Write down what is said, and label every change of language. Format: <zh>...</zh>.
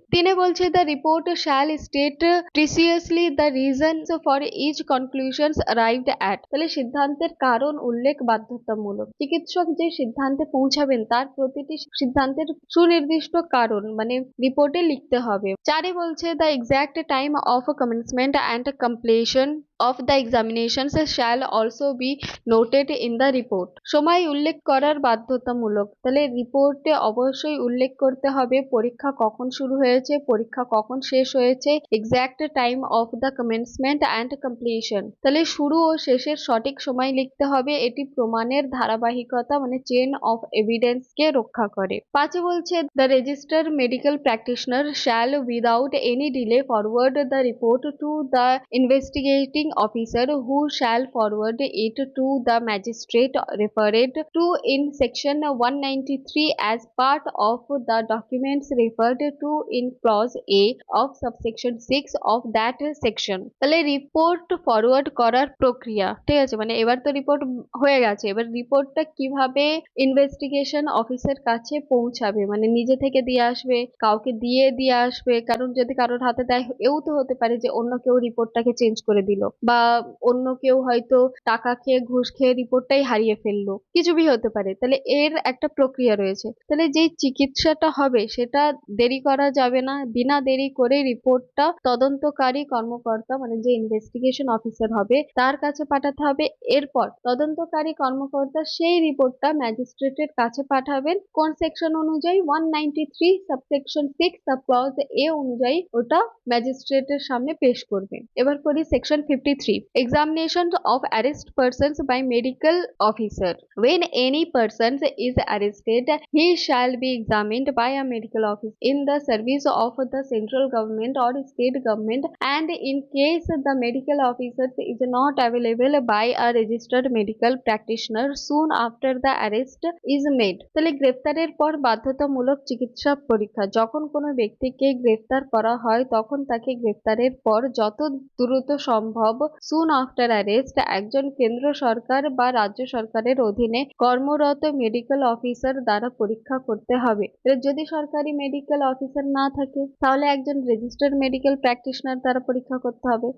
<bn>তিনে বলছে</bn> <en>The report shall state precisely the reasons for each conclusions arrived at.</en> <bn>তাহলে সিদ্ধান্তের কারণ উল্লেখ বাধ্যতামূলক। চিকিৎসক যে সিদ্ধান্তে পৌঁছাবেন তার প্রতিটি সিদ্ধান্তের সুনির্দিষ্ট কারণ মানে রিপোর্টে লিখতে হবে। চারে বলছে</bn> <en>The exact time of commencement and completion of the examinations shall also be noted in the report।</en> <bn>সময় উল্লেখ করার বাধ্যতামূলক। তাহলে রিপোর্টে অবশ্যই উল্লেখ করতে হবে পরীক্ষা কখন শুরু হয়েছে, পরীক্ষা কখন শেষ হয়েছে,</bn> <en>Exact time of the commencement and completion.</en> <bn>তাহলে শুরু ও শেষের সঠিক সময় লিখতে হবে, এটি প্রমাণের ধারাবাহিকতা মানে</bn> <en>chain of evidence</en> <bn>কে রক্ষা করে। পাঁচে বলছে</bn> <en>The register medical practitioner shall without any delay forward the report to the investigating officer who shall forward it to the magistrate referred to in section 193 as part of the documents referred to in clause A of subsection 6 of that section।</en> <bn>তাহলে report forward করার প্রক্রিয়া, ঠিক আছে, মানে এবার তো report হয়ে গেছে, এবার রিপোর্টটা কিভাবে ইনভেস্টিগেশন অফিসের কাছে পৌঁছাবে, মানে নিজে থেকে দিয়ে আসবে, কাউকে দিয়ে আসবে, কারণ যদি কারোর হাতে দেয় এও তো হতে পারে যে অন্য কেউ রিপোর্টটাকে চেঞ্জ করে দিল, বা অন্য কেউ হয়তো টাকা খেয়ে ঘুষ খেয়ে রিপোর্টটাই হারিয়ে ফেললো, কিছু ভি হতে পারে। তাহলে এর একটা প্রক্রিয়া রয়েছে। তাহলে যেই চিকিৎসাটা হবে সেটা দেরি করা যাবে না, বিনা দেরি করে রিপোর্টটা তদন্তকারী কর্মকর্তা মানে যে ইনভেস্টিগেশন অফিসার হবে তার কাছে পাঠাতে হবে। এরপর তদন্তকারী কর্মকর্তা সেই রিপোর্টটা ম্যাজিস্ট্রেটের কাছে পাঠাবেন, কোন সেকশন অনুযায়ী 193 সাবসেকশন 6 সাব ক্লজ এ অনুযায়ী ওটা ম্যাজিস্ট্রেটের সামনে পেশ করবেন। এবার করি</bn> <en>Section 53, examination of arrest persons by medical officer। When any person is arrested, he shall be examined by a medical officer in the service of the central government or state government, and in case the medical officer is not available by a registered medical practitioner soon after the arrest is made।</en> <bn>তাহলে গ্রেফতারের পর বাধ্যতামূলক চিকিৎসা পরীক্ষা, যখন কোনো ব্যক্তিকে গ্রেফতার করা হয় তখন তাকে গ্রেফতারের পর যত দ্রুত সম্ভব</bn> <en>soon after arrest</en> <bn>একজন কেন্দ্র সরকার বা রাজ্য সরকারের অধীনে কর্মরত মেডিকেল অফিসার দ্বারা পরীক্ষা করতে হবে। এবার যদি সরকারি মেডিকেল অফিসার না থাকে তাহলে একজন রেজিস্টার্ড মেডিকেল প্র্যাকটিশনার দ্বারা পরীক্ষা করতে হবে।</bn>